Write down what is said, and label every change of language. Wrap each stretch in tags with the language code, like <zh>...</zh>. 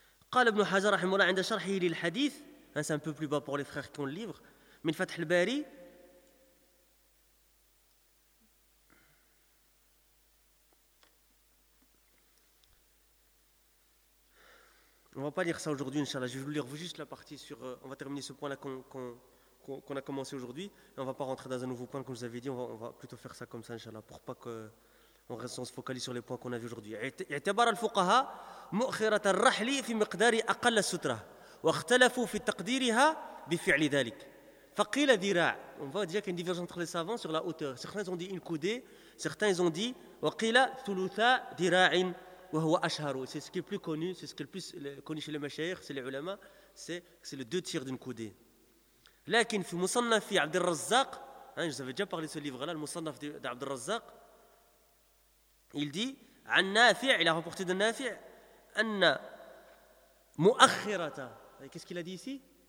<fr>قال Ibn Hajar, rahimahullah,</fr> <ar>عند شرحه للحديث,</ar> <fr>c'est un peu plus bas pour les frères qui ont le livre,</fr> <ar>من فتح الباري,</ar> <fr>on ne va pas lire ça aujourd'hui, inchallah. Je vais vous lire juste la partie sur... on va terminer ce point-là qu'on a commencé aujourd'hui. Et on ne va pas rentrer dans un nouveau point, comme je vous avais dit. On va plutôt faire ça comme ça, inchallah, pour pas qu'on reste, on se focalise sur les points qu'on a vus aujourd'hui.</fr> <ar>« اعتبر الفقهاء مؤخرة الرحل في مقدار أقل السترة واختلفوا في تقديرها بفعل ذلك. فقيل ذراع</ar> <fr>» On voit déjà qu'il y a une divergence entre les savants sur la hauteur. Certains ont dit une coudée, certains ont dit «</fr> <ar>وقيل ثلثا ذراع</ar> <fr>» C'est ce qui est plus connu, c'est ce qui est le plus connu chez les mashayikh, c'est les ulama, c'est le deux tiers d'une coudée.</fr> <ar>Lakin fi musannafi</ar> <fr>Abd al-Razzaq, je vous avais déjà parlé de ce livre-là, le musannaf d'Abd al-Razzaq, il dit, il a rapporté de Nafi' anna mu'akhirata. Qu'est-ce qu'il a dit ici?</fr>